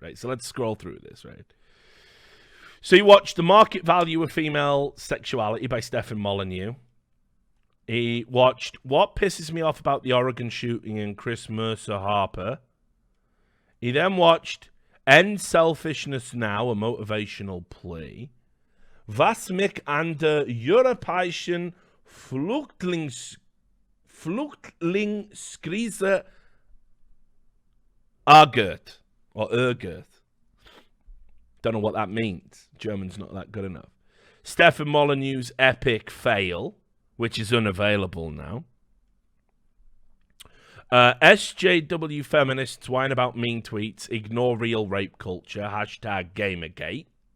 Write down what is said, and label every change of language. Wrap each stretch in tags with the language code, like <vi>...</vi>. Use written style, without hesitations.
<en>Right, so let's scroll through this, right? So you watched The Market Value of Female Sexuality by Stefan Molyneux. He watched What Pisses Me Off About the Oregon Shooting and Chris Mercer Harper. He then watched End Selfishness Now, a motivational plea.</en> <de>Was mich an der europäischen Flüchtlingskrise ärgert, or ärgert.</de> <en>Don't know what that means. German's not that good enough. Stefan Molyneux's Epic Fail, which is unavailable now. SJW feminists whine about mean tweets, ignore real rape culture, #Gamergate.</en>